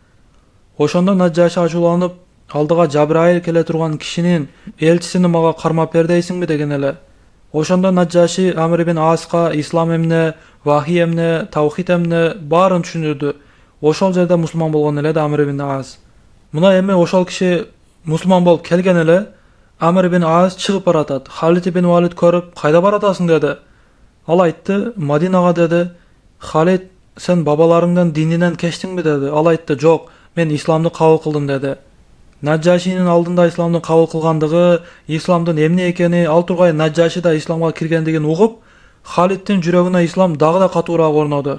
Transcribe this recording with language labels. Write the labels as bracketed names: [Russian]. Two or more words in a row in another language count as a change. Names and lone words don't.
[Kyrgyz] Ошондо Наджаши ачууланып, алдыга Жабраил келе турган кишинин элчисини мага кармап бер дейсиңби деген эле. Ошондо Наджаши Амр ibn Аска ислам эмне, вахий эмне, таухид эмне баарын түшүндүрдү. Ошол жерде мусулман болгон эле да Амр ibn Аз. Мына эми ошол киши мусулман болуп келген эле, Амр ibn Аз чыгып баратат. Халид ibn Walid көрүп, кайда баратасың деди. Ал айтты, Мадинага деди. Халид, сен бабаларыңдын дининен кечтиңби деди. Ал айтты, жок, мен исламды кабыл кылдым деди. Наджашинин алдында исламды кабыл кылгандыгы, исламдын эмне экени, ал тургай Наджаши да исламга киргендигин угуп, Халиддин жүрөгүнө ислам дагы да катуураак орноду.